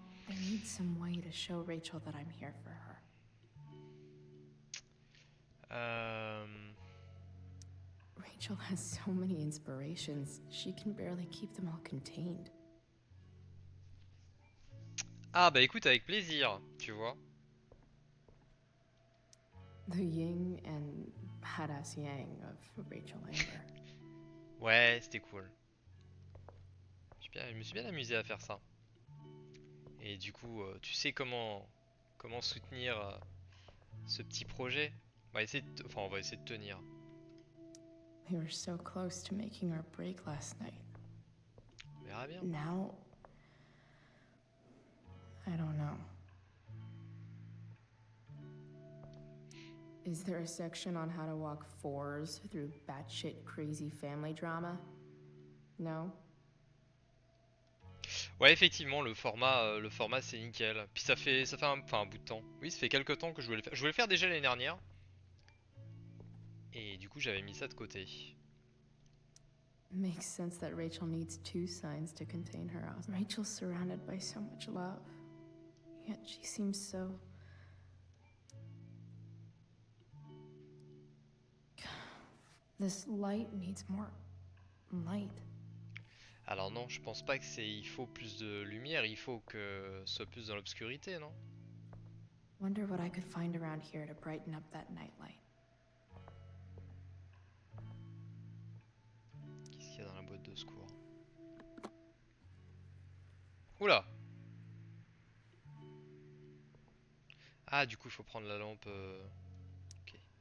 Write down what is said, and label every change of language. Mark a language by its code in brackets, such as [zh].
[en] I need some way to show Rachel that I'm here for her. Rachel has so many inspirations, she can barely keep them all contained. [fr] Ah bah écoute, avec plaisir, tu vois. [en] The yin and badass yang of Rachel Amber. [fr] Ouais, c'était cool. Je me suis bien amusé à faire ça. Et du coup, tu sais comment soutenir ce petit projet. Enfin, on va essayer de tenir. [en] We were so close to making our break last night. [fr] On verra bien. [en] Now, I don't know. Is there a section on how to walk fours through batshit crazy family drama? No? [fr] Ouais, effectivement, le format c'est nickel. Puis ça fait un bout de temps. Oui, ça fait quelques temps que je voulais le faire. Je voulais le faire déjà l'année dernière. Et du coup, j'avais mis ça de côté. [en] Makes sense that Rachel needs two signs to contain her house. Rachel's surrounded by so much love, yet she seems so... This light needs more light. [fr] Alors non, je pense pas que il faut plus de lumière, il faut que ce soit plus dans l'obscurité, non? [en] Wonder what I could find around here to brighten up that nightlight. [fr] Qu'est-ce qu'il y a dans la boîte de secours? Oula! Ah, du coup, il faut prendre la lampe. Ok.